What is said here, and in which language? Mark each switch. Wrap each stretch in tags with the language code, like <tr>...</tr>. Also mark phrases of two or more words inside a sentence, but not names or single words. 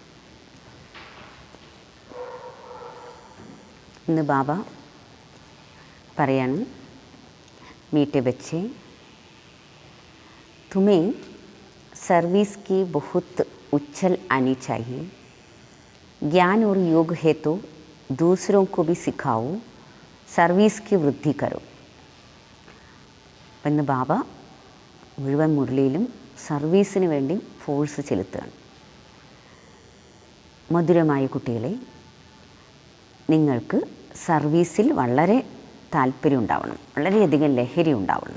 <ml>ഇന്ന് ബാബ പറയാണ്,</ml> <hi>मीठे बच्चे, तुम्हें सर्विस की बहुत उछल आनी चाहिए. ज्ञान और योग है तो दूसरों को भी सिखाओ, सर्विस की वृद्धि करो.</hi> <ml>അപ്പം ഇന്ന് ബാബ മുഴുവൻ മുരളിയിലും സർവീസിന് വേണ്ടി ഫോഴ്സ് ചെലുത്തുകയാണ്. മധുരമായ കുട്ടികളെ, നിങ്ങൾക്ക് സർവീസിൽ വളരെ താല്പര്യം ഉണ്ടാവണം, വളരെയധികം ലഹരി ഉണ്ടാവണം.</ml>